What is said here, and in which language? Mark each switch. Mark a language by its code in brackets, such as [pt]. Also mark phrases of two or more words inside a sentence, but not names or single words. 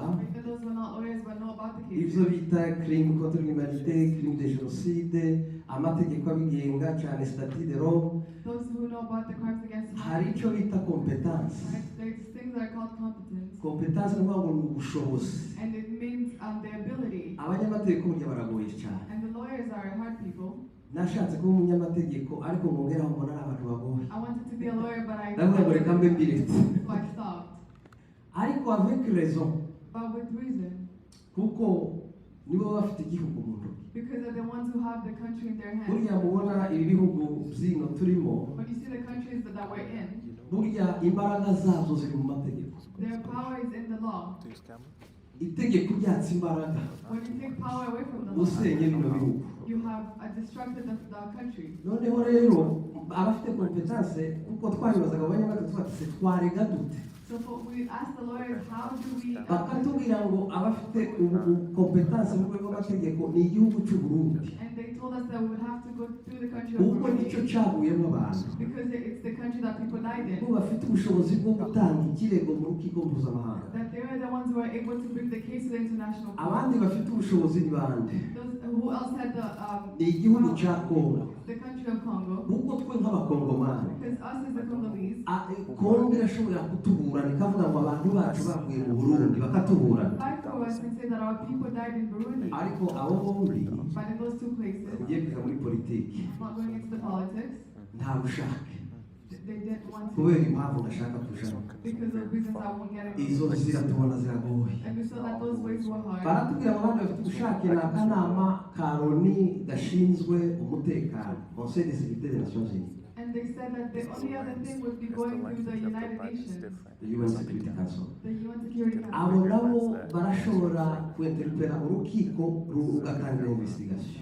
[en] Maybe those were not lawyers but know about the case. [rw] ivyo bita [fr] crime contre l'humanité, crime de génocide, [rw] amategeko abigenga cyane [fr] statut de Rome. [en] Those who know about the crimes against [rw] hari [en] humanity. [rw] icyo bita competence. [en] There's things that are called competence. [rw] Competence ni ukuvuga ngo ni ubushobozi. [en] And it means the ability. [rw] Abanyamategeko burya baragoye cyane. [en] And the lawyers are hard people. [rw] Nashatse kuba umunyamategeko ariko ngongeraho mbona ari abantu bagoye. [en] I wanted to be a lawyer but I [rw] ndavuga ngo reka mbe mbiretse. [en] So I stopped. [rw] Ariko [fr] avec raison. [en] But with reason. [rw] Kuko nibo bafite igihugu mu ntoki. [en] Because they're the ones who have the country in their hands. [rw] Burya mubona ibi bihugu byino turimo. [en] When you see the countries that we're in, [rw] burya imbaraga zazo ziri mu mategeko. [en] their power is in the law. [rw] Itegeko ryatse imbaraga. [en] When you take power away from the law, [rw] usenye bino bihugu. [en] you have destructed the country. [rw] Noneho rero abafite competence kuko twaribazaga abanyamategeko twatse twarega dute. [en] So we asked the lawyers, how do we... [rw] bakatubwira ngo abafite competence mu rwego rw'amategeko ni igihugu cy'u Burundi. [en] And they told us that we would have to go through the country of [rw] kuko [en] Burundi. [rw] nicyo cyaguyemo abantu. [en] Because it's the country that people died in. [rw] bo bafite ubushobozi bwo gutanga ikirego mu rukiko mpuzamahanga. [en] That they were the ones who were able to bring the case to the international court. [rw] abandi bafite ubushobozi ni bande. [en] Who else had the... [rw] ni igihugu cya Congo. [en] The country of Congo. [rw] kuko twe nk'abakongomani. [en] Because us as the Congolese. [rw] Congo irashobora kutuburana ikavuga ngo abantu bacu bavuye mu Burundi bakatuburana. [en] Fight for us and say that our people died in Burundi. [rw] ariko abo bombi [en] But in those 2 places, [rw] ugiye kwiga muri politiki [en] not going into the politics, [rw] nta bushake [en] they didn't want to. [rw] kubera impamvu ndashaka kujamo. [en] Because of reasons I won't get into. [rw] izo nzira tubona ziragoye. [en] And we saw that those ways were hard. [rw] baratubwira ngo abandi bafite ubushake ni akanama ka Loni gashinzwe umutekano, [fr] Conseil de sécurité des Nations Unies. [en] And they said that the only other thing would be going through the United Nations. The UN Security Council. The UN Security Council. [rw] abo nabo barashobora kwenterpera urukiko rugatangira investigation.